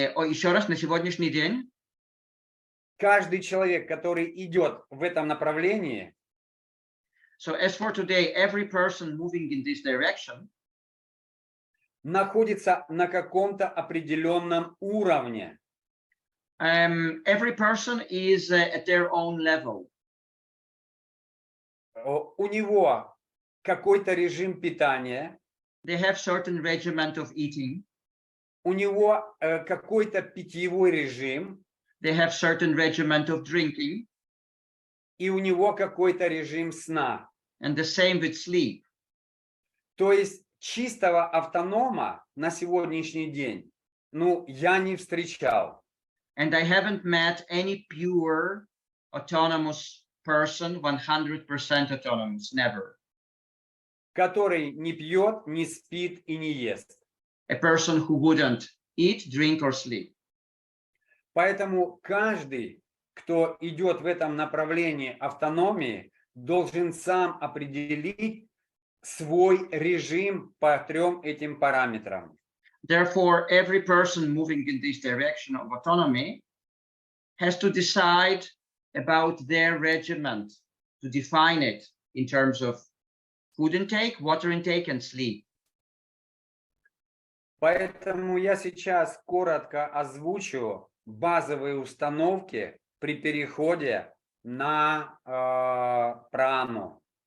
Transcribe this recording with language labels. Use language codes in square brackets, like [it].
[ru] еще раз, на сегодняшний день, каждый человек, который идет в этом направлении, [en] so as for today, every person moving in this direction [ru] находится на каком-то определенном уровне. [en] every person is at their own level. [ru] У него какой-то режим питания, [en] They have certain regiment of eating. [ru] у него какой-то питьевой режим, [en] They have certain regiment of drinking, [ru] и у него какой-то режим сна. [en] and the same with sleep. [ru] То есть чистого автонома на сегодняшний день, я не встречал. [en] And I haven't met any pure autonomous person, 100% autonomous, never. [ru] Который не пьет, не спит и не ест. [en] A person who wouldn't eat, drink, or sleep. [ru] Поэтому каждый, кто идет в этом направлении автономии, должен сам определить свой режим по трем этим параметрам. [en] Therefore, every person moving in this direction of autonomy has to decide about their regiment, to define it in terms of food intake, water intake, and sleep. [ru] Поэтому я сейчас коротко озвучу базовые установки при переходе на прану.